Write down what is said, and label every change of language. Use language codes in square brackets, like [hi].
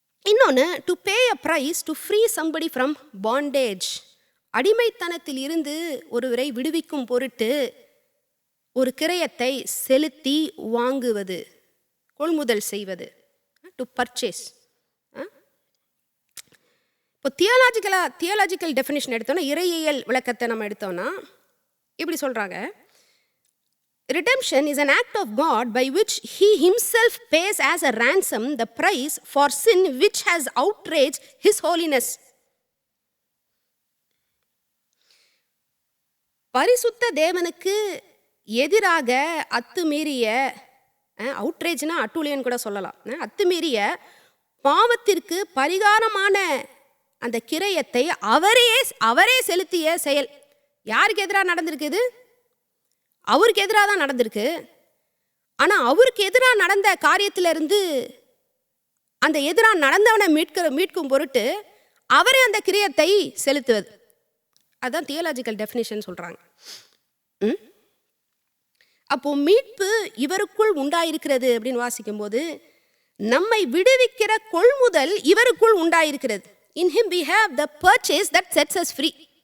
[ta] இன்னொன்று, [en] to pay a price to free somebody from bondage, [ta] அடிமைத்தனத்தில் இருந்து ஒருவரை விடுவிக்கும் பொருட்டு ஒரு கிரயத்தை செலுத்தி வாங்குவது, கொள்முதல் செய்வது, [en] To purchase. [ta] இப்போ தியாலஜிக்கல் டெஃபினிஷன் எடுத்தோன்னா, இறையியல் விளக்கத்தை நம்ம எடுத்தோன்னா இப்படி சொல்கிறாங்க. [en] Redemption is an act of God by which he himself pays as a ransom the price for sin which has outraged his holiness. [ta] பரிசுத்த தேவனுக்கு எதிராக அத்துமீறிய, அவுட்ரேஜ்னா அட்டூழியன் கூட சொல்லலாம், அத்துமீறிய பாவத்திற்கு பரிகாரமான அந்த கிரயத்தை அவரே செலுத்திய செயல். யாருக்கு எதிராக நடந்திருக்குது? அவருக்கு எதிராக தான் நடந்திருக்கு. ஆனால் அவருக்கு எதிராக நடந்த காரியத்திலிருந்து அந்த எதிராக நடந்தவனை மீட்கும் பொருட்டு அவரே அந்த கிரியத்தை செலுத்துவது. அதுதான் தியாலஜிக்கல் டெஃபினிஷன் சொல்கிறாங்க. அப்போ மீட்பு இவருக்குள் உண்டாயிருக்கிறது அப்படின்னு வாசிக்கும்போது, நம்மை விடுவிக்கிற கொள்முதல் இவருக்குள் உண்டாயிருக்கிறது. [en] In him we have the purchase that sets us free.